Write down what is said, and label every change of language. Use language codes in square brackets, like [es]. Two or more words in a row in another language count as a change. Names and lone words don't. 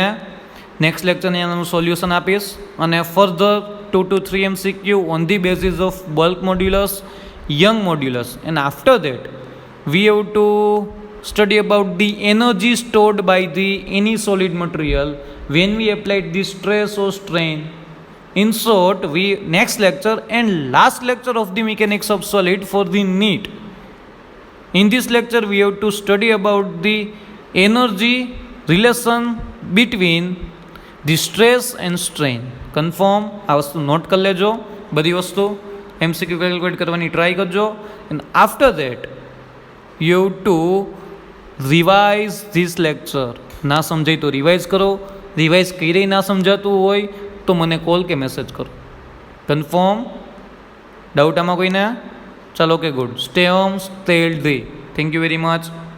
[gu] નેક્સ્ટ લેક્ચરની અંદર હું સોલ્યુશન આપીશ, અને [en] further 2 to 3 MCQ on the basis of bulk modulus, Young modulus, and after that we have to study about the energy stored by the any solid material when we applied the stress or strain. In short, we next lecture and last lecture of the mechanics of solid for the NEET. In this lecture we have to study about the energy relation between the stress and strain. Confirm? [gu] આ વસ્તુ નોટ કરી લેજો. બધી વસ્તુ MCQ કેલ્ક્યુલેટ કરવાની ટ્રાય કરજો. [en] and after that you have to revise this lecture. [gu] ના સમજાય તો રિવાઇઝ કરો. રિવાઇઝ કરી ના સમજાતું હોય તો મને કોલ કે મેસેજ કરો. કન્ફર્મ? ડાઉટ આમાં કોઈને? ચાલો, ઓકે, ગુડ. [en] Stay home, stay healthy. Thank you very much.